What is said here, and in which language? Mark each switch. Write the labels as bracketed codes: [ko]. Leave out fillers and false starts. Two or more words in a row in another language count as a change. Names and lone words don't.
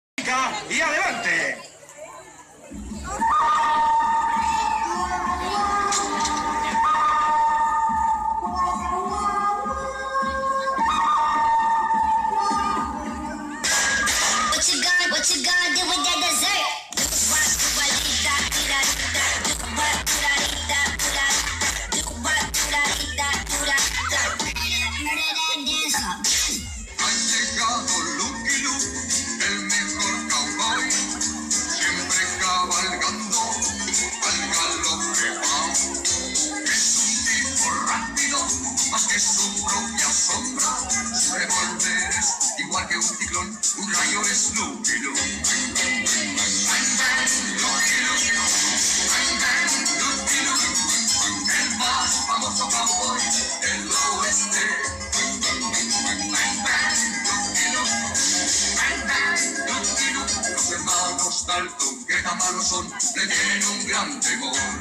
[es] música y adelante. [en] What you gonna do with that dessert? [es] Ha llegado Lucky Luke, el mejor cowboy, siempre cabalgando al galope va. Es un tipo rápido, más que su propia sombra. Su revólver es igual que un ciclón, un rayo es Lucky Luke. Bang, bang, Lucky Luke. Bang, bang, Lucky Luke. El más famoso cowboy del oeste. Los hermanos Dalton, que tan malos son, le tienen un gran temor.